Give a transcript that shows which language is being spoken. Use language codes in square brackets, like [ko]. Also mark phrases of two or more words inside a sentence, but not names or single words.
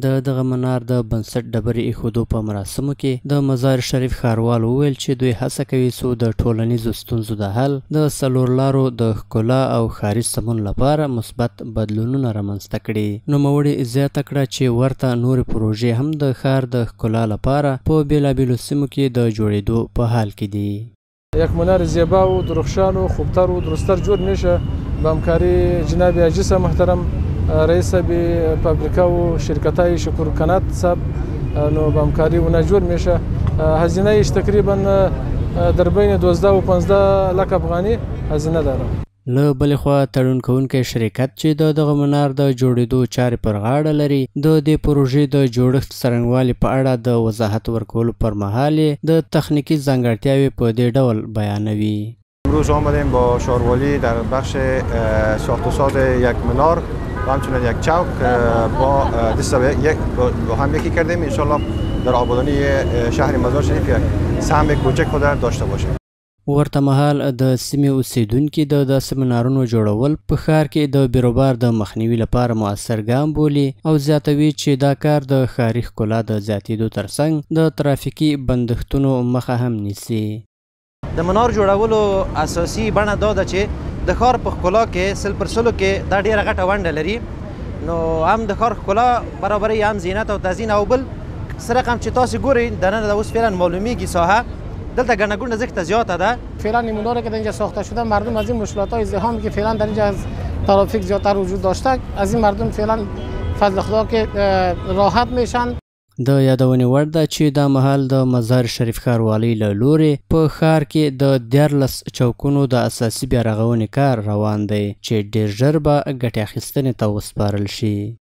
[ps] د دغه منار د بنسټ ډبرې ایښودو په مراسمو کې د مزار شریف ښاروالو وویل چې دوی هڅه کوي څو د ټولنیزو ستونزو د حل، د څلور لارو د ښکلا او ښاري سمون لپاره مثبت بدلونونه رامنځته کړي. نوموړي زیاته کړه چې ورته نورې پروژې هم د ښار د ښکلا لپاره په بېلابېلو سیمو کې د جوړېدو په حال کې دي. [fa] یک منار زیبا و درخشان و خوبتر و درستر جور میشه با همکاری جناب عجیس محترم رئیس فابریکا و شرکت های شکر کنات صاحب نو با همکاری اونا جور میشه. هزینه ایش تقریبا در بین 12 و 15 لک افغانی هزینه داره. [ps] له بلې خوا تړون کوونکی شرکت چې د دغه منار د جوړېدو چارې پر غاړه لري د دې پروژې د جوړښت څرنګوالي په اړه د وضاحت ورکولو پر مهال د تخنیکی ځانګړتیاوې په دې ډول بیانوي. [fa] امروز آمدیم با شاروالی در بخش ساخت و ساز یک منار و همچنین یک چوک با دست با هم یکی کردیم. انشالله در آبادانی شهر مزار شریف یک سهم کوچک خود داشته باشیم. [ps] ورته مهال د سیمې اوسیدونکي د داسې منارونو جوړول په ښار کې د بیروبار د مخنیوي لپاره مؤثر ګام بولي او زیاتوي چې دا کار د ښاري ښکلا د زیاتېدو ترڅنګ د ترافیکي بندښتونو مخه هم نیسي. د منار جوړولو اساسي بڼه دا ده چې د ښار په ښکلا کې سل پر سلو کې دا ډېره غټه ونډه لري. نو هم د ښار ښکلا برابروي، هم زینت او تزیین، او بل څه رقم چې تاسو ګورئ دننه د اوس فعلا معلومیږي ساحه دلته گنه گونه زخت زیاده ده. [fa] فعلا این مناره که در اینجا ساخته شده مردم از این مشکلات های ازدحامی که فعلا در اینجا از ترافیک زیادتر وجود داشته از این مردم فعلا فضل خدا که راحت میشن. [ps] د یادونې وړ ده چې دا مهال د مزار شریف ښاروالۍ له لورې په ښار کې د 14 چوکونو د اساسي بیارغونې کار روان دی چې ډېر ژر به ګټې اخیستنې ته وسپارل شي.